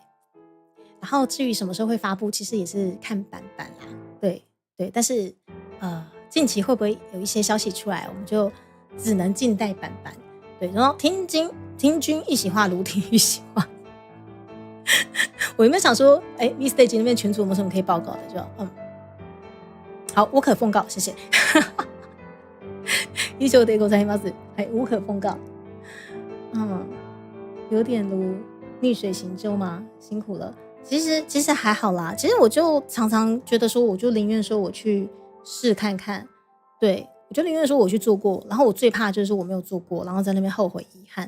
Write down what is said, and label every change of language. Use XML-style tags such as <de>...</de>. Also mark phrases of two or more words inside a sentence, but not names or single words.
<zh>然后至于什么时候会发布，其实也是看版啦。对，但是近期会不会有一些消息出来，我们就只能静待板板。对，然后听君一席话，如听一席话。我有没有想说，V Stage 那边群组有没有什么可以报告的？就好，无可奉告，谢谢。</zh> <ja>以上でございます。</ja> <zh>无可奉告。有点如逆水行舟吗？辛苦了。其实还好啦。其实我就常常觉得说，我就宁愿说我去试看看。对，我就宁愿说我去做过，然后我最怕就是我没有做过，然后在那边后悔遗憾。</zh>